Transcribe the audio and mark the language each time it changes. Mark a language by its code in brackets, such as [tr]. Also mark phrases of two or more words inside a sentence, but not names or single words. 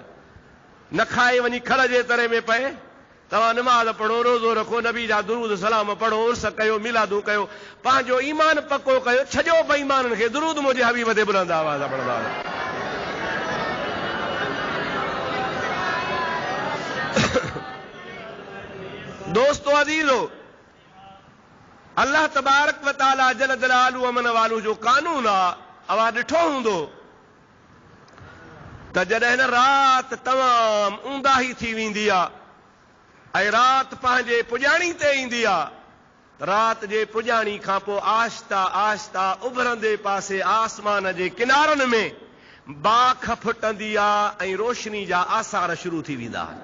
[sd] न खाए वञी खड़ जे तरे में पए। तव्हां निमाज़ पढ़ो, रोज़ो रखो, नबी जा दुरूद सलाम पढ़ो, उर्स कयो, मिलादूं कयो, पंहिंजो ईमान पको कयो। छॾियो बेईमाननि खे। दुरूद मुंहिंजे हबीब ते बुलंद आवाज़ पढ़ंदा। दोस्तो अज़ीज़ो, [ar] الله تبارك وتعالى جل جلاله وعم نواله [sd] जो कानून आहे, अवां ॾिठो हूंदो त जॾहिं न राति तमाम ऊंदाही थी वेंदी आहे ऐं राति पंहिंजे पुॼाणी ते ईंदी आहे, रात जे पुॼाणी खां पोइ आहिस्ता आहिस्ता उभरंदे पासे आसमान जे किनारनि में बाख फुटंदी आहे ऐं रोशनी जा आसार शुरू थी वेंदा।